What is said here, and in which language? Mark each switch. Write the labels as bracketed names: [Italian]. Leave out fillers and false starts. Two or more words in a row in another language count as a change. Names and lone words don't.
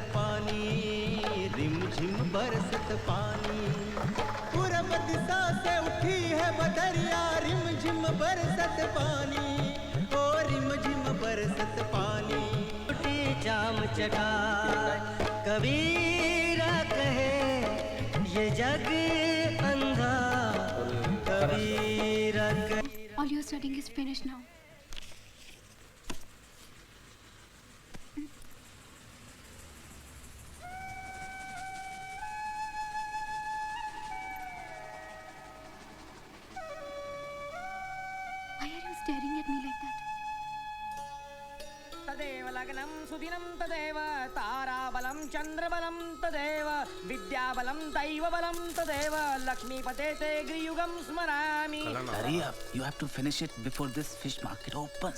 [Hindi] पानी रिमझिम बरसत पानी पूरब दिशा से उठी है बदरिया रिमझिम बरसत पानी ओ रिमझिम बरसत पानी उठी जाम चटाए कबीरा कहे ये जग अंधा कबीरा कहे [English] All your studying is finished now. Why are you staring at me like that? [Sanskrit] तदेव लग्नं सुदिनं तदेव ताराबलं चन्द्रबलं तदेव विद्याबलं दैवबलं तदेव लक्ष्मीपते ते गृयुगं स्मरामि. [English] Hurry up, you have to finish it before this fish market opens.